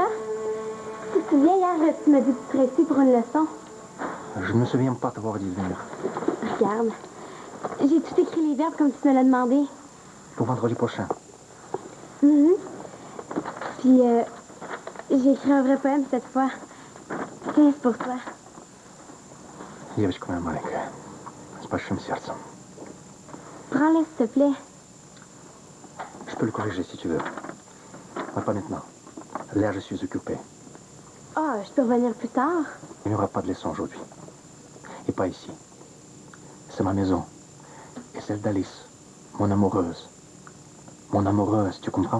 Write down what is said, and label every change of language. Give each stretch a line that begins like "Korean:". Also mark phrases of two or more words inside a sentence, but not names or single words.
French: Tu te souviens, hier, tu m'as dit de te presser pour une leçon? Je ne me souviens pas t'avoir dit de venir. Regarde, j'ai tout écrit les verbes comme tu me l'as demandé. Pour vendredi prochain. Mhm. Puis, j'ai écrit un vrai poème cette fois. Tiens, c'est pour toi.
Russian: Девочка моя маленькая, с большим сердцем.
French: Prends-le, s'il te plaît. Je peux le corriger si tu veux. Mais pas maintenant. Là, je suis occupé. Ah, je peux revenir plus tard. Il n'y aura pas de leçon aujourd'hui. Et pas ici. C'est ma maison. Et celle d'Alice, mon amoureuse. Mon amoureuse, tu comprends?